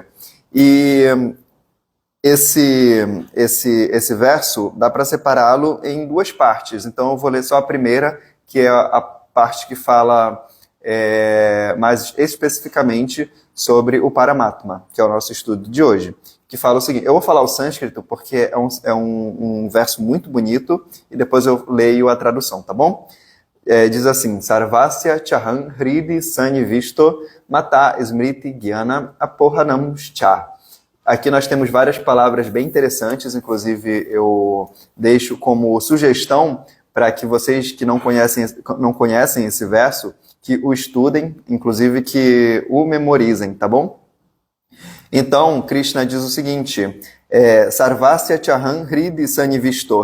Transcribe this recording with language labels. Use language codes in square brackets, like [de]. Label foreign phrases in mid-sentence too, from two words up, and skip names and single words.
[pt] E esse verso dá para separá-lo em duas partes, então eu vou ler só a primeira, que é a parte que fala mais especificamente sobre o Paramatma, que é o nosso estudo de hoje, que fala o seguinte, eu vou falar o sânscrito porque é um verso muito bonito e depois eu leio a tradução, tá bom? Diz assim, [sa] सर्वस्य चाहं हृदि सन्निविष्टो मत्तः स्मृति ज्ञान अपोहनं च. [pt] Aqui nós temos várias palavras bem interessantes, inclusive eu deixo como sugestão para que vocês que não conhecem esse verso, que o estudem, inclusive que o memorizem, tá bom? Então, Krishna diz o seguinte, [sa] सर्वस्य चाहं हृदि सन्निविष्टो.